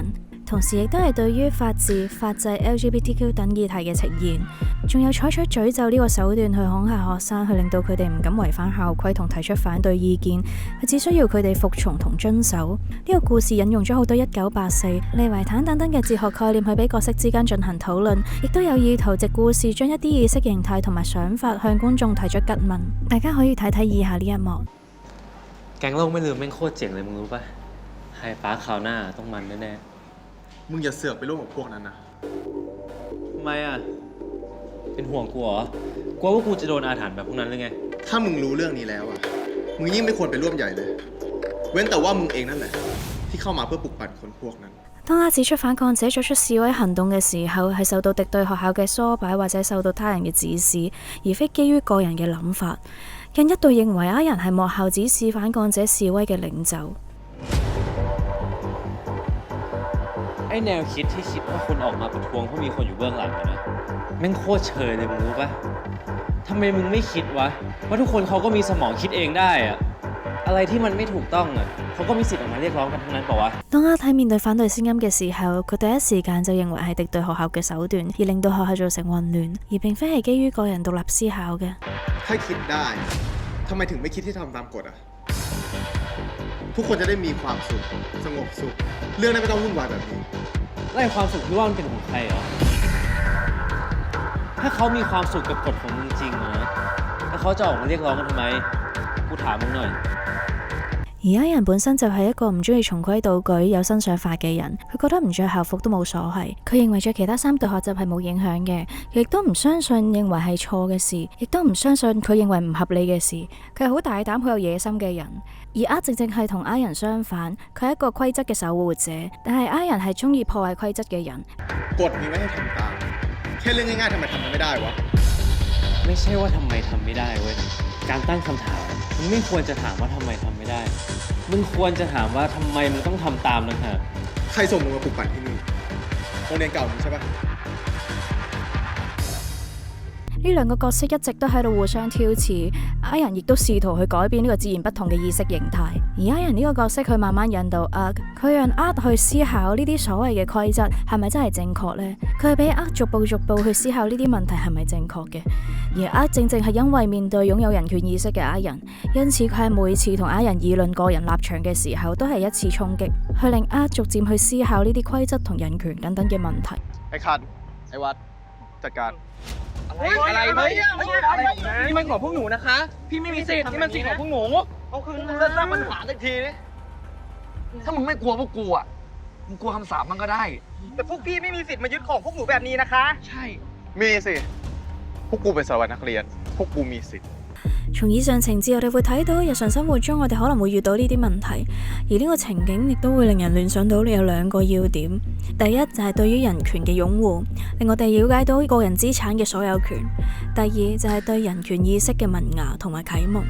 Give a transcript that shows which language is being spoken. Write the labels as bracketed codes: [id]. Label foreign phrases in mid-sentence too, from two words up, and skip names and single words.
[yue] 同時亦都係對於法治、法制、LGBTQ 等議題嘅呈現，仲有採取詛咒呢個手段去恐嚇學生，去令到佢哋唔敢違反校規同提出反對意見，佢只需要佢哋服從同遵守。呢個故事引用咗好多1984、利維坦等等嘅哲學概念去俾角色之間進行討論，亦都有意圖藉故事將一啲意識形態同埋想法向觀眾提出質問。大家可以睇睇以下呢一幕。 [th] แกงโลกไม่ลืมแม่งโคตรเจ๋งเลยมึงรู้ปะใครป้าคราวหน้าต้องมันแน่ มึงอย่าเสือกไปร่วมกับพวกนั้นนะ ๆทำไมอ่ะเป็นห่วงกูเหรอกลัวว่ากูจะโดนอาถรรพ์แบบพวกนั้นหรือไง ถ้ามึงรู้เรื่องนี้แล้วอะมึงยิ่งไม่ควรไปร่วมใหญ่เลย เว้นแต่ว่ามึงเองนั่นแหละที่เข้ามาเพื่อปลุกปั่นคนพวกนั้น。 [yue] 當阿指出反抗者作出示威行動嘅時候，係受到敵對學校嘅唆擺或者受到他人嘅指使，而非基於個人嘅諗法。更一度認為阿人係幕後指使反抗者示威嘅領袖。 [th] ไอแนวคิดที่คิดว่าคนออกมาประท้วงเพราะมีคนอยู่เบื้องหลังนะแม่งโคตรเชยเลยมึงรู้ปะทำไมมึงไม่คิดวะว่าทุกคนเขาก็มีสมองคิดเองได้อะอะไรที่มันไม่ถูกต้อง啊เขาก็มีสิทธิ์ออกมาเรียกร้องกันทั้งนั้นเปล่าวะ [yue] 當阿睇面對反對聲音嘅時候，佢第一時間就認為係敵對學校嘅手段，而令到學校造成混亂，而並非係基於個人獨立思考嘅。 [th] ถ้าคิดได้ทำไมถึงไม่คิดที่ทำตามกฎอะทุกคนจะได้มีความสุขสงบสุขเรื่องนั้นไม่ต้องวุ่นวายแบบนี้ ไล่ความสุขที่ว่ามันเป็นของใครเหรอถ้าเขามีความสุขกับกฎของมึงจริงนะแล้วเขาจะออกมาเรียกร้องกันทำไมกูถามมึงหน่อย [yue] 而家人本身就係一個唔中意循規蹈矩、有新想法嘅人，佢覺得唔着校服都冇所謂。佢認為着其他衫對學習係冇影響嘅，佢亦都唔相信認為係錯嘅事，亦都唔相信佢認為唔合理嘅事。佢係好大膽、好有野心嘅人。而正正係同I人相反，佢係一個規則嘅守護者，但係I人係中意破壞規則嘅人。 [th] กฎมีไว้ให้ทำตามแค่เรื่องง่ายๆทำไมทำมันไม่ได้วะ ไม่ใช่ว่าทำไมทำไม่ได้เว้ยการตั้งคำถามมึงไม่ควรจะถามว่าทำไมทำไม่ได้มึงควรจะถามว่าทำไมมึงต้องทำตามนะฮะ ใครส่งมึงมาปลุกปั่นที่นี่โรงเรียนเก่ามึงใช่ปะ [yue] 呢兩個角色一直都喺度互相挑刺，I人亦都試圖去改變呢個截然不同嘅意識形態。而I人呢個角色，佢慢慢引導佢讓去思考呢啲所謂嘅規則係咪真係正確呢？佢係俾逐步去思考呢啲問題係咪正確嘅。而正正係因為面對擁有人權意識嘅I人，因此佢喺每次同I人議論個人立場嘅時候，都係一次衝擊，去令逐漸去思考呢啲規則同人權等等嘅問題。 [th] ไอ้คันไอ้วัดจัดการ อะไรนี่มันของพวกหนูนะคะพี่ไม่มีสิทธิ์นี่มันสิทธิ์ของพวกหนูเอาคืนเรื่องสร้างปัญหาสักทีนี่ถ้ามึงไม่กลัวพวกกูอ่ะมึงกลัวคำสาปมันก็ได้แต่พวกพี่ไม่มีสิทธิ์มายึดของพวกหนูแบบนี้นะคะใช่ มีสิพวกกูเป็นสารวัตรนักเรียนพวกกูมีสิทธิ์ [yue] 從以上情節，我哋會睇到日常生活中我哋可能會遇到呢啲問題，而呢個情景亦都會令人聯想到有兩個要點。第一就係對於人權嘅擁護，令我哋了解到個人資產嘅所有權；第二就係對人權意識嘅萌芽同埋啟蒙。